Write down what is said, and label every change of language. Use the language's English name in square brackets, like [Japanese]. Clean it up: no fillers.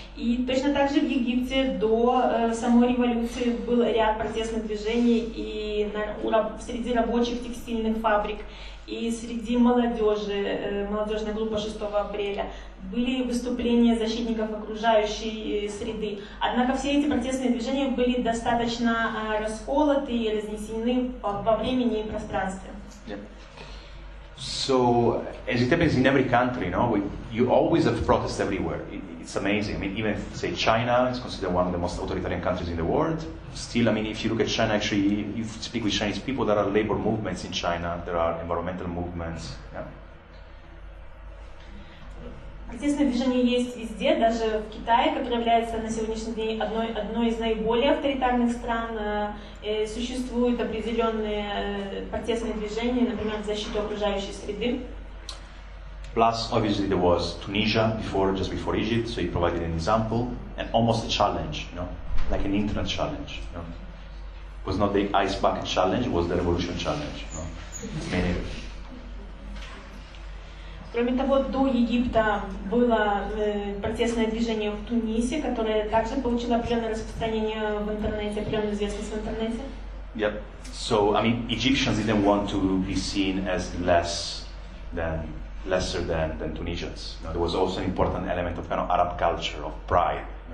[Russian] И точно так же в Египте до самой революции был ряд протестных движений и среди рабочих текстильных фабрик, и среди молодежи, молодежная группа 6 апреля, были выступления защитников окружающей среды. Однако все эти протестные движения были достаточно расколоты и разнесены во времени и пространстве. [English] Yeah. So, as it happens in every country, you always have protests everywhere. It's amazing. I mean, even say China is considered one of the most authoritarian countries in the world. Still, I mean, if you look at China, actually, if you speak with Chinese people, there are labor movements in China, there are environmental movements. Yeah. [Russian] Протестные движения есть везде, даже в Китае, который является на сегодняшний день одной из наиболее авторитарных стран. Существуют определенные протестные движения, например, в защиту окружающей среды. [English] Plus, obviously, there was Tunisia just before Egypt, so he provided an example and almost a challenge, like an internet challenge. It was not the ice bucket challenge, it was the revolution challenge. [Russian] Кроме того, до Египта было протестное движение в Тунисе, которое также получило определенное распространение в интернете, определенную известность в интернете. [English] Yep. So, I mean, Egyptians didn't want to be seen as lesser than Tunisians. There was also an important element of kind of Arab culture, of pride.